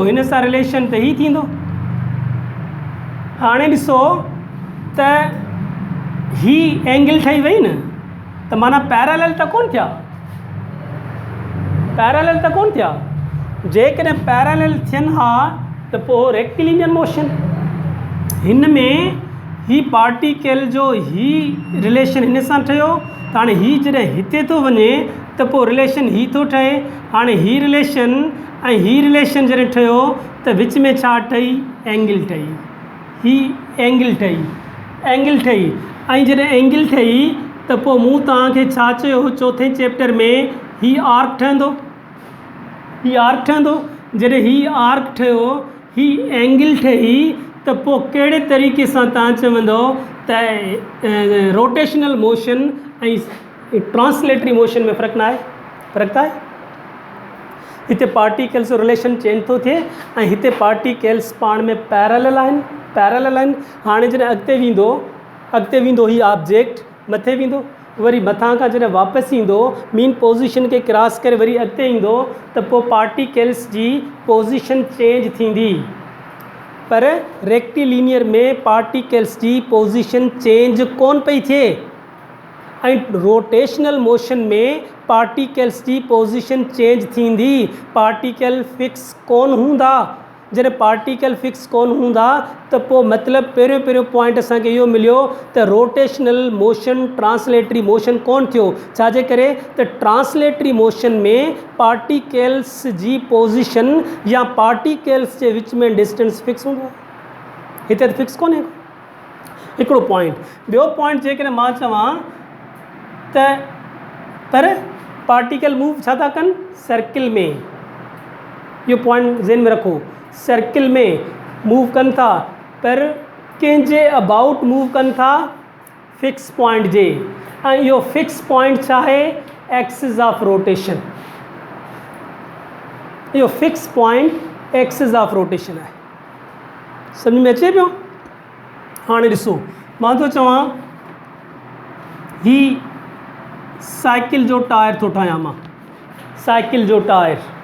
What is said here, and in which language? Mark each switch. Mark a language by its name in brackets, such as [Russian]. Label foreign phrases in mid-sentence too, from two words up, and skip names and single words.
[Sindhi] हिन सां रिलेशन त ही थींदो। हाणे ॾिसो त ही एंगल ठही वई न, त माना पैरेलल त कोन थिया, पैरेलल त कोन थिया। जेकॾहिं पैरेलल थियनि हा त पोइ [English] rectilinear motion, [Sindhi] हिन में ही पार्टिकल जो ही रिलेशन हिन सां ठहियो, त हाणे ही जॾहिं हिते थो वञे त पोइ रिलेशन ही थो ठहे। हाणे ही रिलेशन ऐं ही रिलेशन जॾहिं ठहियो त विच में छा ठही? एंगल ठही, ही एंगल ठही, एंगल ठही। ऐं जॾहिं एंगल ठही त पोइ मूं तव्हांखे छा चयो चौथे चैप्टर में? ही आर्क ठहंदो, ही आर्क ठहंदो। जॾहिं ही आर्क ठहियो, ही एंगल ठही, त पोइ कहिड़े तरीक़े सां तव्हां चवंदो त [English] rotational motion [Sindhi] ऐं [English] translatory motion [Sindhi] में फ़र्क़ु न आहे? फ़र्क़ु आहे। हिते पार्टिकल्स जो [English] relation change [Sindhi] थो थिए ऐं हिते पार्टिकल्स पाण में पैरेलल आहिनि। हाणे जॾहिं अॻिते वेंदो ही ऑब्जेक्ट मथे वेंदो, वरी मथां खां जॾहिं वापसि ईंदो [English] mean position [Sindhi] खे क्रॉस करे वरी अॻिते ईंदो त पोइ पार्टिकल्स जी [English] position change [Sindhi] थींदी। पर रेक्टिलिनियर में पार्टिकल्स जी [English] position change [Sindhi] कोन पई थिए ऐं [English] rotational motion [Sindhi] में पार्टिकल्स जी [English] position change [Sindhi] थींदी। [English] particle fix [Sindhi] कोन हूंदा। जॾहिं [English] particle fix [Sindhi] कोन हूंदा त पोइ मतिलबु पहिरियों पॉइंट असांखे इहो मिलियो त [English] rotational motion translatory motion [Sindhi] कोन थियो। छाजे करे त [English] translatory motion [Sindhi] में पार्टिकल्स जी पोज़ीशन या पार्टिकल्स जे विच में [English] distance fix [Sindhi] हूंदो आहे। हिते त फिक्स कोन्हे हिकिड़ो पॉइंट। ॿियो पॉइंट जेकॾहिं मां चवां त पर [English] particle move [Sindhi] छा था कनि सर्किल में, इहो पॉइंट ज़हन में रखो, सर्किल में मूव कनि था पर कंहिंजे [English] about move [Sindhi] कनि था [English] fix point [Sindhi] जे, ऐं इहो [English] fix point [Sindhi] छा आहे [English] axis of rotation. [Sindhi] इहो [English] fix point axis of rotation [Sindhi] आहे। सम्झ में अचे पियो? हाणे ॾिसो मां थो चवां ही साइकिल जो टायर थो ठाहियां मां, साइकिल जो टायर